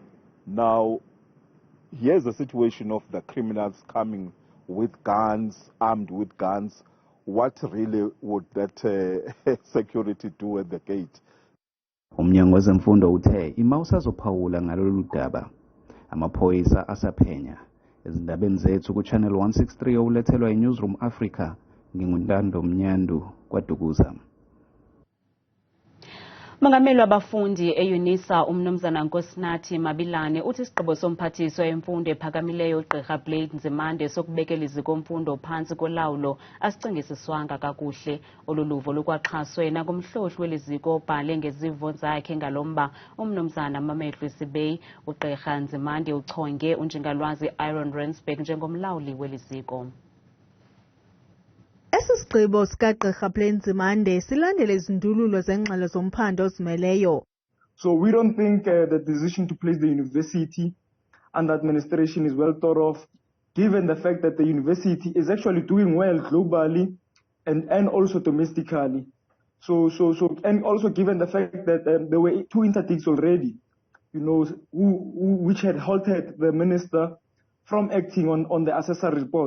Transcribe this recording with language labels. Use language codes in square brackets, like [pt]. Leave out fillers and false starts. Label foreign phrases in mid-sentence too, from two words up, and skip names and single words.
[en] Now, here's a situation of the criminals coming with guns, armed with guns. What really would that security do at the gate? [zu] Umnyango wezemfundo uthe ima usazophawula ngalolu daba. Amaphoyisa asaphenya. Ezindabeni zethu ku-Channel 163 olethelwa iNewsroom Africa, nginguNtando Mnyandu kwaDukuza. [xh] Mongameli wabafundi eUNISA umnumzana Nkosinathi Mabilane uthi isigqibo somphathiswa wemfundo ephakamileyo uGqirha Blade Nzimande sokubekela iziko mfundo phansi kolawulo asicingisiswanga kakuhle. Oluluvo lukwaxhaswe nakumhlohli weliziko obhale ngezivo zakhe ngalomba umnumzana Mametlu Sibey. uGqirha Nzimande uchonge unjingalwazi Iron Rensburg njengomlawuli weliziko. Esisigqibo sikaGqirha Blade Nzimande silandele izindululo zengxelo zomphando ozimeleyo. [en] So we don't think the decision to place the university under administration is well thought of, given the fact that the university is actually doing well globally and also domestically. And also given the fact that there were 2 interdicts already, which had halted the minister from acting on the assessor reports.